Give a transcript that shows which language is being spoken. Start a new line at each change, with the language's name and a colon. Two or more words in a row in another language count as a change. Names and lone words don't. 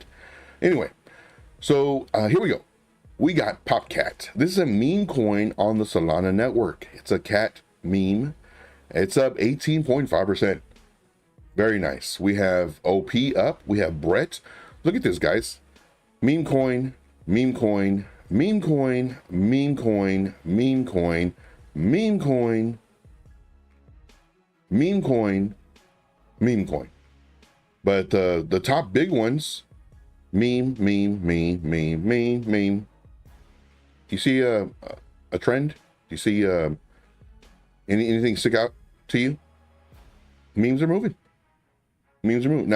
English: Anyway, so here we go. We got PopCat. This is a meme coin on the Solana network. It's a cat meme. It's up 18.5%. Very nice. We have OP up. We have Brett. Look at this, guys. Meme coin, meme coin, meme coin, meme coin, meme coin, meme coin, meme coin, meme coin. But the top big ones, meme. Do you see a trend? Do you see anything stick out to you? Memes are moving. Memes are moving.